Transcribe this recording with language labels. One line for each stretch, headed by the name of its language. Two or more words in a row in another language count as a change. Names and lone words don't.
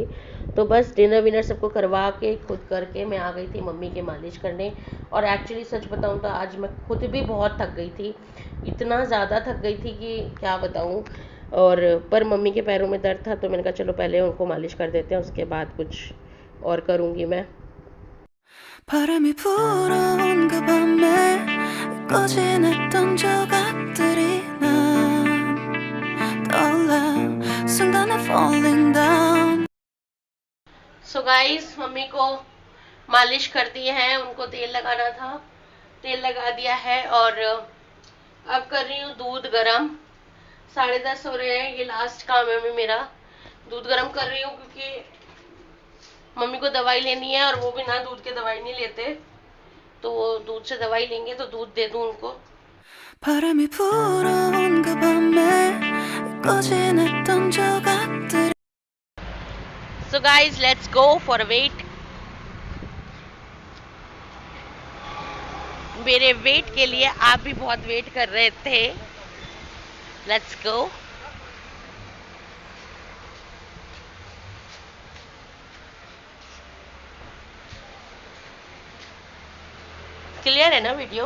Hindi: तो बस डिनर विनर सबको करवा के खुद करके मैं आ गई थी मम्मी के मालिश करने। और एक्चुअली सच बताऊँ तो आज मैं खुद भी बहुत थक गई थी, इतना ज़्यादा थक गई थी कि क्या बताऊँ। और पर मम्मी के पैरों में दर्द था, तो मैंने कहा चलो पहले उनको मालिश कर देते हैं, उसके बाद कुछ और करूँगी मैं।
Korean: 바람이 불어온 그 밤에 꺼진했던 조각들이 난 떠올라 순간에
English: falling down।
Hindi: सो गाइस, मम्मी को मालिश कर दिए हैं, उनको तेल लगाना था, तेल लगा दिया है, और अब कर रही हूँ दूध गरम। 10:30 हो रहे हैं, ये लास्ट काम है मेरा, दूध गरम कर रही हूँ, क्योंकि मम्मी को दवाई लेनी है, और वो बिना दूध के दवाई नहीं लेते, तो वो दूध से दवाई लेंगे, तो दूध दे दूँ उनको।
Korean: 바람이 불어온 그 밤에 꺼진했던 조각들이।
English: So guys, let's go for a wait.
Hindi: मेरे वेट के लिए आप भी बहुत वेट कर रहे थे।
English: Let's go.
Hindi: क्लियर है ना वीडियो?